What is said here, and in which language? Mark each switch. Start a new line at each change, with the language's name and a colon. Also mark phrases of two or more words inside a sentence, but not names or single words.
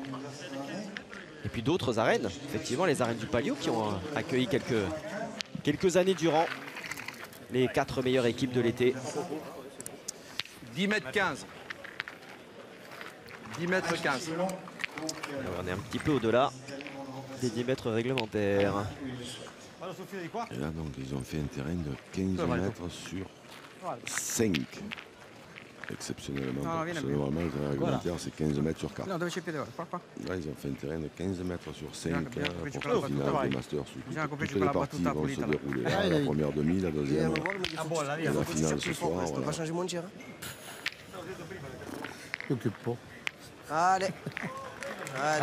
French: Et puis d'autres arènes, effectivement les arènes du Palio qui ont accueilli quelques années durant les 4 meilleures équipes de l'été. 10 mètres 15. 10 mètres 15. Alors, on est un petit peu au-delà des 10 mètres réglementaires.
Italian: Vado sul filo di qua.
French: Et là, donc, ils ont fait un terrain de 15 Ça va, mètres sur 5. Exceptionnellement.
Italian: No,
French: parce
Italian: viene
French: que
Italian: prima.
French: normalement, le réglementaire, c'est 15 mètres sur 4.
Italian: No, dove c'è il piede ora? Qua, qua.
French: Là, ils ont fait un terrain de 15 mètres sur 5 Bien, bien, pour bien, que bien, le bien, final bien, des bien. Masters. Bien, Toutes bien, les bien, parties bien, vont bien, se bien, dérouler. bien, Là, bien. la première demi, la deuxième. Ah bon, là, Et la finale ce soir. Je peux Voilà. pas changer mon tir. Hein. T'occupe pas. Allez. Allez.